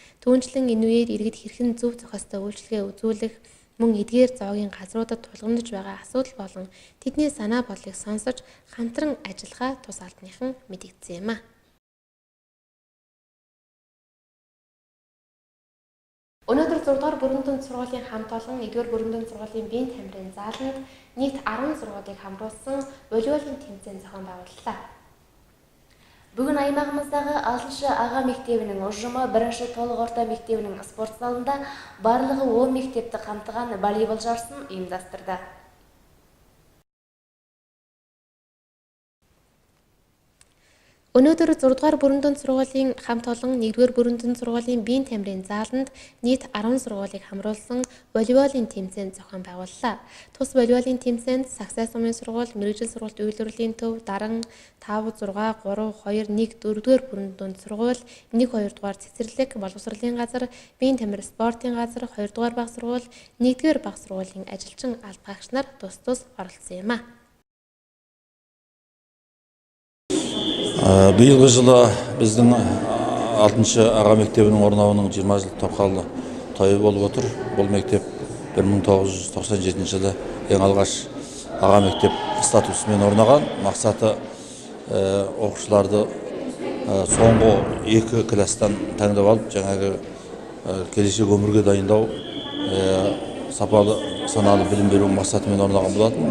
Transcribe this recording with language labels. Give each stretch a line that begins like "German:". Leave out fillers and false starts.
Mongolian: Түүнчлэн энэ үеэр иргэд хэрхэн зөв зохистой үйлчилгээ үзүүлэх, мөн эдгээр зоогийн газруудад тулгамдж байгаа асуудал болон тэдний санаа бодлыг сонсож хамтран ажиллахаа тус албаных нь мэдэгдсэн юм а. Өнөөдөр 6 дугаар бүрэн дүнд сургуулийн хамт олон 1-р бүрэн дүнд сургуулийн биеийн тамирын зааланд нийт 10 сургуулийг хамруулсан волейболын тэмцээн зохион байгууллаа.
Kazakh: Бүгін аймағымыздағы 6 аға мектебінің ұжымы 1 толық орта мектебінің спорт залында барлығы 10 мектепті қамтыған волейбол жарысын ұйымдастырды.
Mongolian: Өнөөдөр 6 дугаар бүрэн дүнд сургуулийн хамт олон 1-р бүрэн дүнд сургуулийн биеийн тамирын зааланд нийт 10 сургуулийг хамруулсан волейболын тэмцээн зохион байгууллаа. Тус волейболын тэмцээнд Сагсай сумын сургууль, мэргэжил сургууль үйлдвэрлэлийн төв, Даран 5, 6, 3, 2, 1 4-р бүрэн дүнд сургууль, 1-2 дугаар цэцэрлэг, боловсролын газар, биеийн тамир спортын газар, 2 дугаар баг сургууль, 1-р баг сургуулийн ажилчин алба багш нар тус оролцсон юм а.
Kazakh: Биылғы жылы біздің 6 аға мектебінің орнауының 20 жыл тоқалы тойы болып отыр. Бұл мектеп 1997 жылы ең алғаш аға мектеп статусымен орнаған. Мақсаты оқушыларды соңғы 2 класстан таңдап алып, жаңағы келешек өмірге дайындау, сапалы саналы білім беру мақсатымен орнаған болатын.